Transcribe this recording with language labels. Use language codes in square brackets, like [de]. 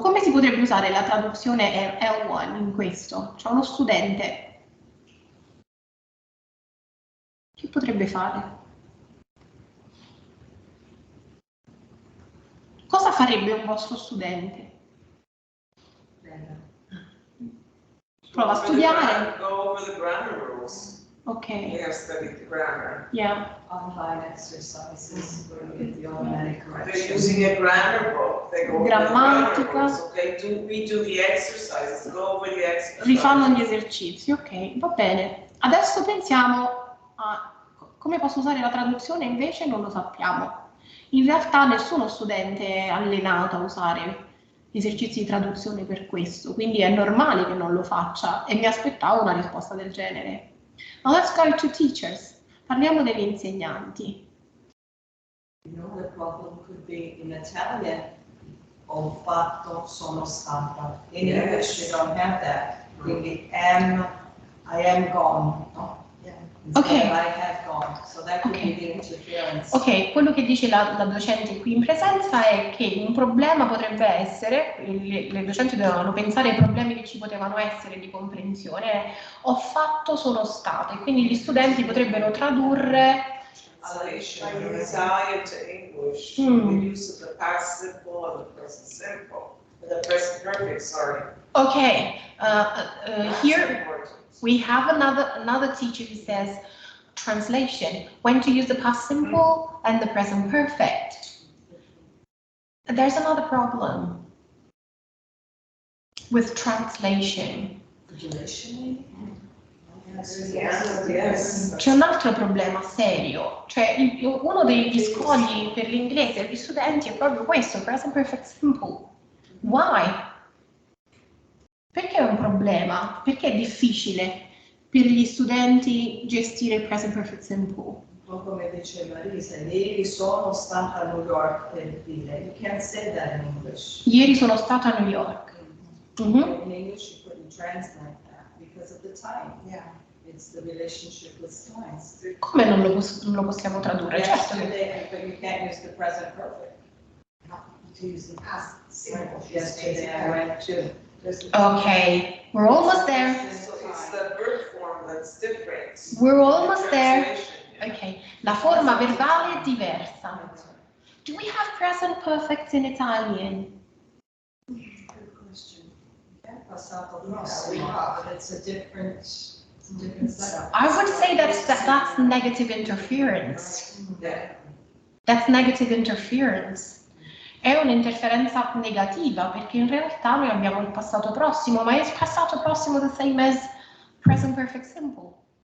[it] Come si potrebbe usare la traduzione L1 in questo? C'è uno studente. Che potrebbe fare? Cosa farebbe un vostro studente? Prova a studiare. [en] Go over the grammar rules. Ok. We have studied the grammar. Yeah. Online exercises where we get the automatic correction. They're using a grammar book. They go over [it] Grammatica. [en] the grammar rules. Okay, we do the exercises. Go over the exercises. [it] Rifanno gli esercizi, ok, va bene. Adesso pensiamo a come posso usare la traduzione, invece non lo sappiamo. In realtà nessuno studente è allenato a usare gli esercizi di traduzione per questo, quindi è normale che non lo faccia e mi aspettavo una risposta del genere. [en] Now let's go to teachers. [it] Parliamo degli insegnanti. [en] You know, the problem could be in Italian, [it] ho fatto, sono stata. [en] In English, you don't have that. Quindi I am gone, no? Okay. I have gone, so that could be the interference. [it] Ok, quello che dice la docente qui in presenza è che un problema potrebbe essere, le docenti dovevano pensare ai problemi che ci potevano essere di comprensione, ho fatto, sono state, quindi gli studenti potrebbero tradurre [en] From Italian to English, the use of the past simple and the present simple, the present perfect, sorry. Okay, here we have another teacher who says translation, when to use the past simple and the present perfect. There's another problem with translation. Yes. [it] C'è un altro problema serio, cioè uno degli scogli per l'inglese e gli studenti è proprio questo, present perfect simple. Why? Perché è un problema? Perché è difficile per gli studenti gestire il present perfect simple? Un po' come dice Marisa, ieri sono stata a New York per dire, [en] you can't say that in English. [it] Ieri sono stata a New York. [en] In English you couldn't translate that because of the time. Yeah. It's the relationship with time. [it] Come non lo possiamo tradurre? Certo che... [en] Yesterday, but you can't use the present perfect. To use the past simple. Yesterday I went to. Okay, we're almost there. So it's the verb form that's different. We're almost there. [it] Ok, la forma verbale è diversa. [en] Do we have present perfect in Italian? Good question. Yeah, passato prossimo, but it's a different setup. I would say that's negative interference. Yeah. That's negative interference. [it] È un'interferenza negativa perché in realtà noi abbiamo il passato prossimo, ma è il passato prossimo [en] the same as present perfect simple?